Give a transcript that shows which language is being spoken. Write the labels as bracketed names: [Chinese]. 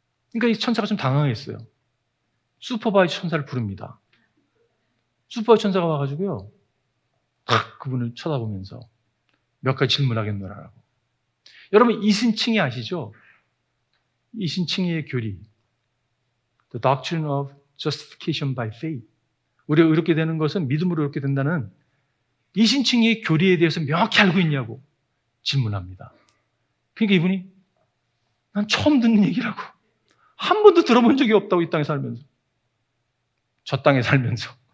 [Korean] 그러니까 이 천사가 좀 당황했어요. 슈퍼바이저 천사를 부릅니다. 슈퍼바이저 천사가 와가지고요. 딱 그분을 쳐다보면서 몇 가지 질문하겠노라고. 여러분 이신칭이 아시죠? 이신칭의 교리. [English] The doctrine of justification by faith. [Korean] 우리가 의롭게 되는 것은 믿음으로 의롭게 된다는 이신칭의 교리에 대해서 명확히 알고 있냐고 질문합니다. 그러니까 이분이 난 처음 듣는 얘기라고. 한 번도 들어본 적이 없다고 이 땅에 살면서. 저 땅에 살면서.